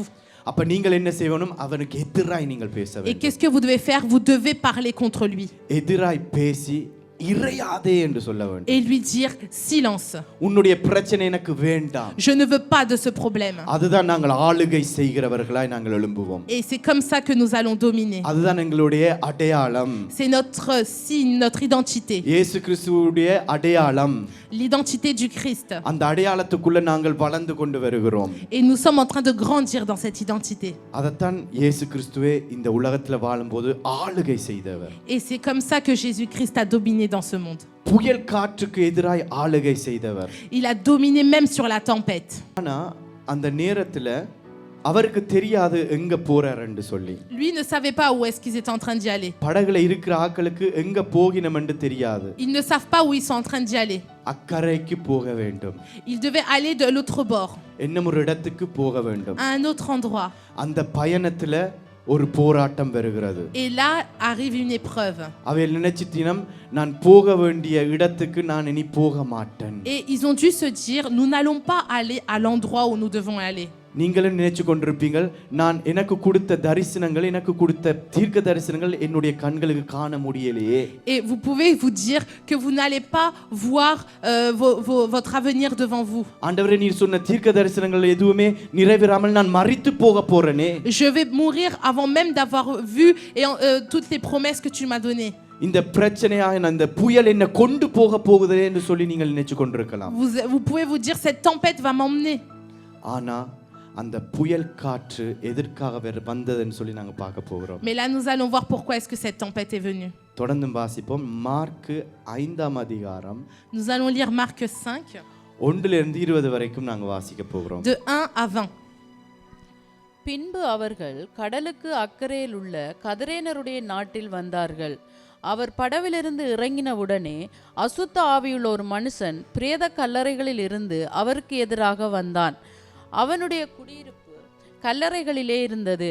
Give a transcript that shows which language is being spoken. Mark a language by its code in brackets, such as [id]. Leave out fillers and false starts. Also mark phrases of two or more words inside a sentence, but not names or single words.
[ta] அப்ப நீங்கள் என்ன செய்யணும்? அவனுக்கு எதிராய் நீங்கள் பேச [fr] Et [ta] வேண்டும். [fr] qu'est-ce que vous devez faire? Vous devez parler contre lui. [ta] எதிராய் பேசி இறையாதே என்று சொல்ல வேண்டும். [fr] Et lui dire silence. [ta] உன்னுடைய பிரச்சனை எனக்கு வேண்டாம். [fr] Je ne veux pas de ce problème. [ta] அதுதான் நாங்கள் ஆளுகை செய்கிறவர்களாய் நாங்கள் எழும்புவோம். [fr] Et c'est comme ça que nous allons dominer. [ta] அதுதான் எங்களுடைய அடையாளம். [fr] C'est notre signe, notre identité. [ta] இயேசு கிறிஸ்துவுடைய அடையாளம். [fr] L'identité du Christ. [ta] அந்த அடையாளத்துக்குள்ள நாங்கள் வளர்ந்து கொண்டு வருகிறோம். [fr] Et nous sommes en train de grandir dans cette identité. [ta] அதத்தான் இயேசு கிறிஸ்துவே இந்த உலகத்துல வாழும்போது ஆளுகை செய்தவர். [fr] Et c'est comme ça que Jésus-Christ a dominé dans ce monde. [ta] புயல் காற்றுக்கு எதிராய் ஆளுகை செய்தவர். [fr] Il a dominé même sur la tempête. [ta] ஆனா அந்த நேரத்துல அவருக்கு தெரியாது எங்க போறாருன்னு சொல்லி. [fr] Lui ne savait pas où est-ce qu'ils étaient en train d'y aller. [ta] படகுல இருக்கிற ஆட்களுக்கு எங்க போகினமென்று தெரியாது. [fr] Ils ne savent pas où ils sont en train d'y aller. [ta] அக்கரைக்கு போக வேண்டும். [fr] Ils devaient aller de l'autre bord, [ta] இன்னும் ஒரு இடத்துக்கு போக வேண்டும். [fr] à un autre endroit. [ta] அந்த பயணத்துல ஒரு போராட்டம் வருகிறது. [fr] Et là arrive une épreuve. [ta] அவள் நினைச்சிட்டினம் நான் போக வேண்டிய இடத்துக்கு நான் இனி போக மாட்டேன். [fr] Et ils ont dû se dire nous n'allons pas aller à l'endroit où nous devons aller. [ta] நீங்களும் நினைச்சு கொண்டிருப்பீங்கள் நான் எனக்கு கொடுத்த தரிசனங்கள் எனக்கு கொடுத்த தீர்க்க தரிசனங்கள் என்னுடைய கண்களுக்கு காண முடியலையே. [fr] Et vous pouvez vous dire que vous n'allez pas voir votre avenir devant vous. [ta] ஆண்டவரே நீர் சொன்ன தீர்க்க தரிசனங்கள் எதுவுமே நிறைவேறாமல் நான் மரித்து போக போறேனே. [fr] Je vais mourir avant même d'avoir vu toutes les promesses que tu m'as données. [ta] இந்த பிரச்சனையாக இந்த புயல் என்ன கொண்டு போக போகுதே என்று சொல்லி நீங்கள் நினைச்சு கொண்டிருக்கலாம். [fr] Vous pouvez vous dire cette tempête va m'emmener. [ta] ஆனா அந்த புயல் காற்று எதற்காக வந்ததுன்னு சொல்லி நாங்க பார்க்க போகிறோம். [fr] Mais là nous allons voir pourquoi est-ce que cette tempête est venue. [ta] தொடர்ந்து வாசிப்போம். மார்க் 5ஆம் அதிகாரம். [fr] Nous allons lire Marc 5 [ta] 1 இருந்து 20 வரைக்கும் நாங்க வாசிக்க போகிறோம். [fr] de 1 à 20. [ta] பின்பு அவர்கள் கடலுக்கு அக்கறையில் உள்ள கதரேனருடைய நாட்டில் வந்தார்கள். அவர் படவிலிருந்து இறங்கினவுடனே அசுத்த ஆவியுள்ள ஒரு மனுஷன் பிரேத கல்லறைகளில் இருந்து அவருக்கு எதிராக வந்தான். அவனுடைய குடியிருப்பு கல்லறைகளிலே இருந்தது.